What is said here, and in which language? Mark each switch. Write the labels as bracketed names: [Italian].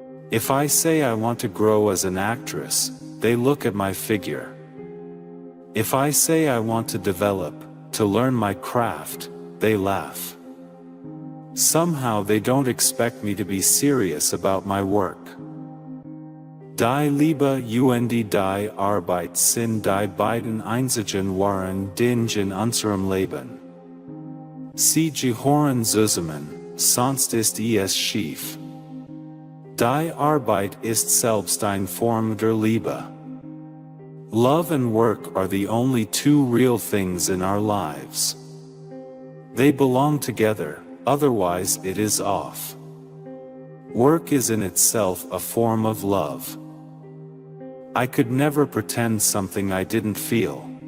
[English] If I say I want to grow as an actress, they look at my figure. If I say I want to develop, to learn my craft, they laugh. Somehow they don't expect me to be serious about my work. [German] Die Liebe und die Arbeit sind die beiden einzigen wahren Dinge in unserem Leben. Sie gehören zusammen, sonst ist es schief. Die Arbeit ist selbst eine Form der Liebe. [English] Love and work are the only two real things in our lives. They belong together, otherwise it is off. Work is in itself a form of love. I could never pretend something I didn't feel.